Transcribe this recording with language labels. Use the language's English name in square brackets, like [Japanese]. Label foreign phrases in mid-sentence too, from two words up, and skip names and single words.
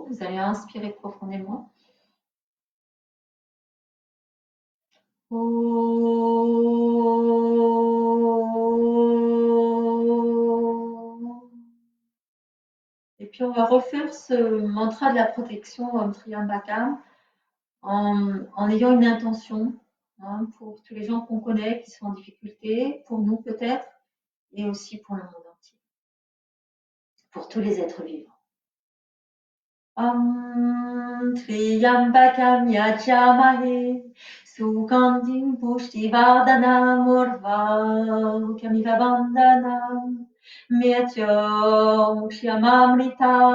[French] Vous allez inspirer profondément. Et puis on va refaire ce mantra de la protection Om Triambakam en ayant une intention pour tous les gens qu'on connaît qui sont en difficulté, pour nous peut-être, et aussi pour le monde entier, pour tous les êtres vivants. [Sanskrit] Om Triambakam Yajamahe Sugandhim Pushtivardhanam Urvakamiva Bandhanam Mrityum Kshamamrita.